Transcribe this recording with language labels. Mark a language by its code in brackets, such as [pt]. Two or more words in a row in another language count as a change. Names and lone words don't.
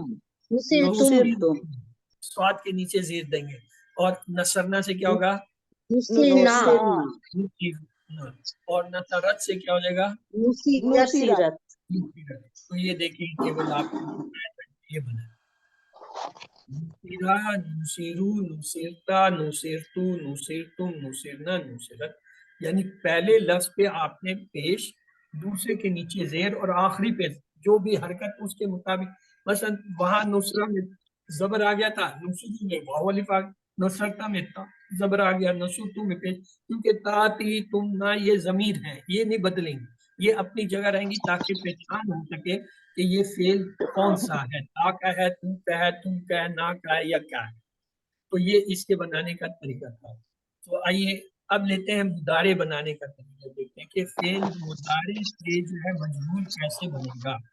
[ur] نصرتم. سواد کے نیچے زیر دیں گے. اور نصرنا سے کیا ہوگا؟ نصرنا. اور نصرت سے کیا ہو جائے گا؟ نصیرت. تو یہ دیکھیں ٹیبل آپ یہ بنا، [ar] نصیرہ، نصیرو، نصیرتا، نصیرتو، نصیرتم، نصیرنا، نصیرت. [ur] یعنی پہلے لفظ پہ آپ نے پیش، دوسرے کے نیچے زیر اور آخری پہ جو بھی حرکت اس کے مطابق. مثلا وہاں نصرہ میں زبر آ گیا تھا، نصرتو میں واو الف آ گیا، نصرتا میں تا زبر آ گیا، نصرتو میں پیش، کیونکہ تا، تی، تم، نا یہ ضمیر ہیں، یہ نہیں بدلیں گی، یہ اپنی جگہ رہیں گی تاکہ پہچان ہو سکے کہ یہ فعل کون سا ہے، تا کا ہے، تو کا ہے، تم کا ہے، نا کا ہے یا کیا ہے. تو یہ اس کے بنانے کا طریقہ تھا. تو آئیے اب لیتے ہیں مضارع بنانے کا طریقہ، دیکھتے ہیں کہ فعل مضارع سے جو ہے مجہول کیسے بنے گا.